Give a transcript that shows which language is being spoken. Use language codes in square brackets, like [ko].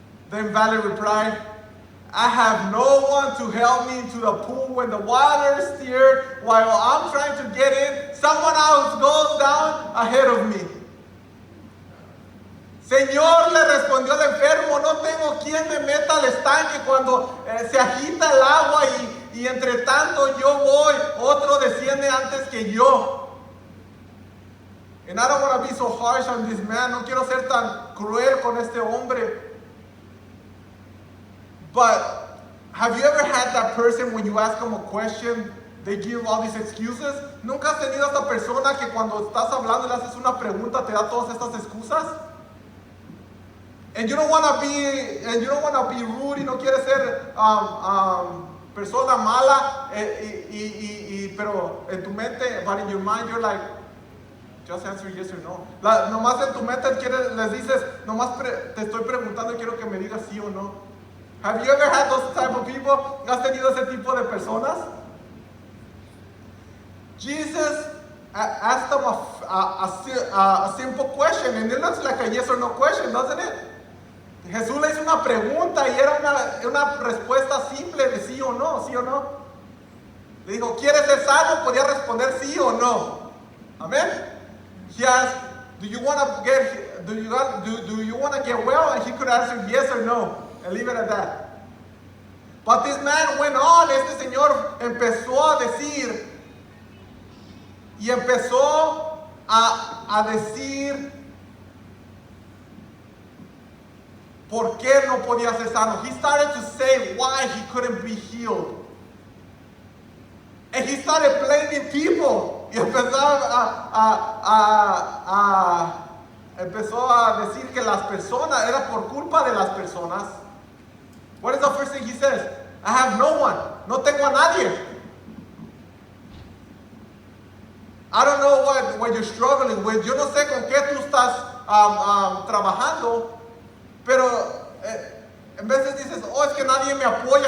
[en] The invalid replied, I have no one to help me into the pool when the water is stirred while I'm trying to get in. Someone else goes down ahead of me. [es] Señor, le respondió el enfermo, no tengo quien me meta al estanque cuando se agita el agua y entre tanto yo voy, otro desciende antes que yo. [en] And I don't want to be so harsh on this man. [es] No quiero ser tan cruel con este hombre. [en] But have you ever had that person when you ask them a question, they give all these excuses? [es] ¿Nunca has tenido esta persona que cuando estás hablando y le haces una pregunta te da todas estas excusas? [en] And you don't want to be rude [es] y no quieres ser persona mala, pero en tu mente, [en] but in your mind you're like, just answer yes or no. [es] Nomás en tu mente les dices, nomás te estoy preguntando y quiero que me digas sí o no. [en] Have you ever had those type of people? [es] ¿Has tenido ese tipo de personas? [en] Jesus asked them a simple question, and it looks like a yes or no question, doesn't it? [es] Jesús le hizo una pregunta y era una respuesta simple de sí o no, sí o no. Le dijo, ¿quieres ser sano? Podía responder sí o no. Amén. [en] He asked, do you want to get well? And he could answer yes or no. And leave it at that. But this man went on. [es] Este señor empezó a decir y empezó a decir por qué no podía ser sano. [en] He started to say why he couldn't be healed. And he started blaming people. [es] Y empezó a decir que las personas, era por culpa de las personas. [en] What is the first thing he says? I have no one. [es] No tengo a nadie. [en] I don't know what you're struggling with. [es] Yo no sé con qué tú estás trabajando. Pero en veces dices, oh, es que nadie me apoya.